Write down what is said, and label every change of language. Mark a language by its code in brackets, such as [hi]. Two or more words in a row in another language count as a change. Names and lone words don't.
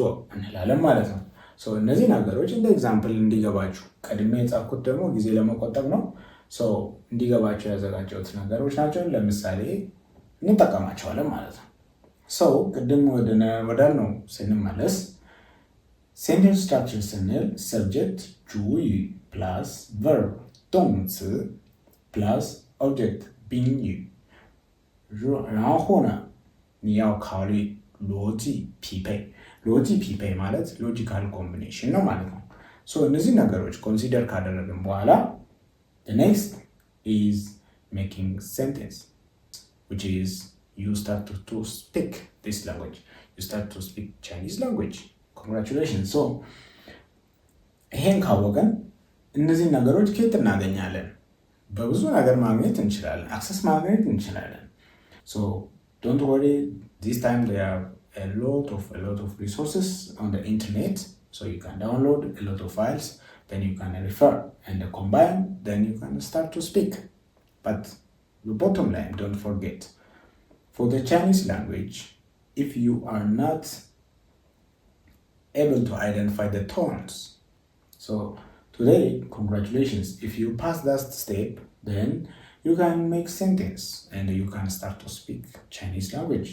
[am] እንላለን ማለት ነው። እነዚህ ነገሮች እንደ ኤግዛምፕል እንዲገባችሁ ቀድሜ የጻፍኩት ደግሞ ጊዜ ለመቆጠብ ነው። እንዲገባቸው ያዘጋጀሁት ነገሮች ናቸው። ለምሳሌ እንጠቀማቸዋለን ማለት ነው። ቅድም ወዳልነው ስንመለስ [en] sentence structure [am] ስንል ሰብጀክት ጁይ ፕላስ ቨርብ ዶንጽ ፕላስ ኦብጀክት ቢንዩ [zh] 然后呢你要考虑逻辑匹配。逻辑匹配 [am] ማለት [en] logical combination [am] ነው ማለት ነው። እነዚህ ነገሮች ኮንሲደር ካደረግን በኋላ [en] the next is making sentence, which is you start to speak this language. You start to speak Chinese language. Congratulations. [am] ይሄን ካወቀን እነዚህ ነገሮች ከየት እናገኛለን? በብዙ ነገር ማግኘት እንችላለን፣ አክሰስ ማግኘት እንችላለን። [en] don't worry, this time there are a lot of resources on the internet, so you can download a lot of files, then you can refer and combine, then you can start to speak. But the bottom line, don't forget, for the Chinese language, if you are not able to identify the tones, today, congratulations, if you pass that step, then you can make sentence and you can start to speak Chinese language.